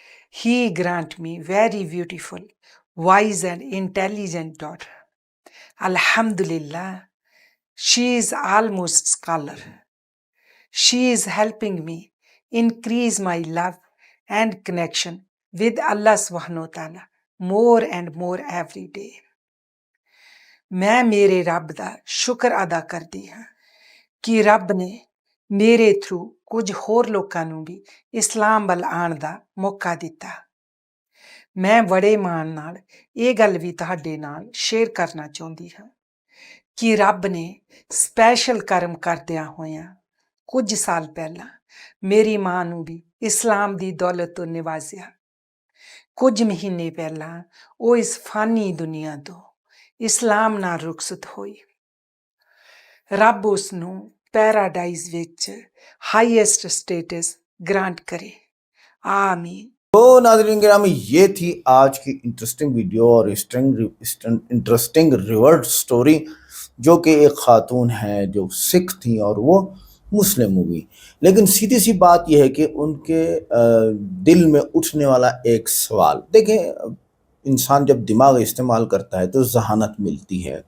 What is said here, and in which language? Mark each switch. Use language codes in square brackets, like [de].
[en] He grant me very beautiful, wise and intelligent daughter. Alhamdulillah, she is almost scholar. She is helping me increase my love and connection with Allah subhanahu wa ta'ala more and more every day. [pa] ਮੈਂ ਮੇਰੇ ਰੱਬ ਦਾ ਸ਼ੁਕਰ ਅਦਾ ਕਰਦੀ ਹਾਂ ਕਿ ਰੱਬ ਨੇ ਮੇਰੇ ਥਰੂ ਕੁਝ ਹੋਰ ਲੋਕਾਂ ਨੂੰ ਵੀ ਇਸਲਾਮ ਵੱਲ ਆਉਣ ਦਾ ਮੌਕਾ ਦਿੱਤਾ। ਮੈਂ ਬੜੇ ਮਾਣ ਨਾਲ ਇਹ ਗੱਲ ਵੀ ਤੁਹਾਡੇ ਨਾਲ ਸ਼ੇਅਰ ਕਰਨਾ ਚਾਹੁੰਦੀ ਹਾਂ ਕਿ ਰੱਬ ਨੇ ਸਪੈਸ਼ਲ ਕਰਮ ਕਰਦਿਆਂ ਹੋਇਆਂ ਕੁਝ ਸਾਲ ਪਹਿਲਾਂ ਮੇਰੀ ਮਾਂ ਨੂੰ ਵੀ ਇਸਲਾਮ ਦੀ ਦੌਲਤ ਤੋਂ ਨਿਵਾਜ਼ਿਆ। ਕੁਝ ਮਹੀਨੇ ਪਹਿਲਾਂ ਉਹ ਇਸ ਫਾਨੀ ਦੁਨੀਆ ਤੋਂ ਇਸਲਾਮ ਨਾਲ ਰੁਖਸਤ ਹੋਈ। ਰੱਬ ਉਸ ਨੂੰ ਪੈਰਾਡਾਈਜ਼ ਵਿੱਚ ਹਾਈਐਸਟ ਸਟੇਟਸ [hi] ग्रांट करे, आमीन। तो नाज़रीन गिरामी, ये थी आज की इंटरेस्टिंग वीडियो और इंटरेस्टिंग रिवर्ट स्टोरी, जो कि एक खातून है जो सिख थी और वो मुस्लिम हुई। लेकिन सीधी सी बात यह है कि उनके दिल में उठने वाला एक सवाल, देखें, इंसान जब दिमाग इस्तेमाल करता है तो जहानत मिलती है।